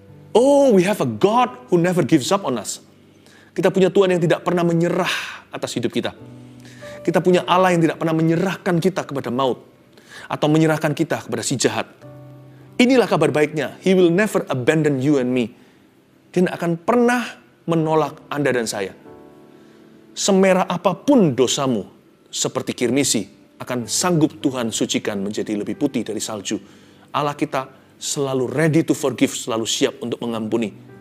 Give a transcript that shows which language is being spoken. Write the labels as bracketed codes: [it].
[en] Oh, we have a God who never gives up on us. [id] Kita punya Tuhan yang tidak pernah menyerah atas hidup kita. Kita punya Allah yang tidak pernah menyerahkan kita kepada maut. Atau menyerahkan kita kepada si jahat. Inilah kabar baiknya. [en] He will never abandon you and me. [id] Dia tidak akan pernah menolak Anda dan saya. Semerah apapun dosamu, seperti kirmisi, akan sanggup Tuhan sucikan menjadi lebih putih dari salju. Allah kita selalu [en] ready to forgive, [id] selalu siap untuk mengampuni.